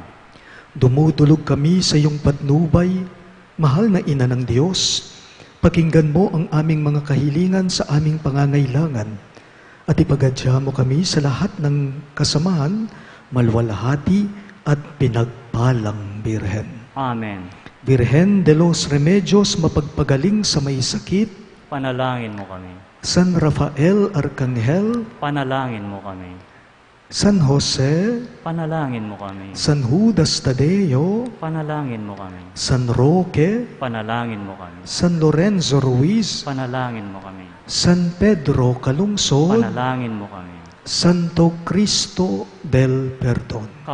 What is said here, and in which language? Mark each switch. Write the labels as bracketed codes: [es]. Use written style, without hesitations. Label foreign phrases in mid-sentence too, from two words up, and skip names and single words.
[tl] Dumudulog kami sa iyong patnubay, mahal na Ina ng Diyos. Pakinggan mo ang aming mga kahilingan sa aming pangangailangan at ipagadya mo kami sa lahat ng kasamahan, malwalhati at pinagpalang Birhen. Amen. Virgen de los Remedios, mapagpagaling sa may sakit. Panalangin mo kami. San Rafael Arcangel, Panalangin mo kami. San Jose, Panalangin mo kami. San Judas Tadeo, Panalangin mo kami. San Roque, Panalangin mo kami. San Lorenzo Ruiz, Panalangin mo kami. San Pedro Calungsod, Panalangin mo kami. Santo Cristo del Perdon.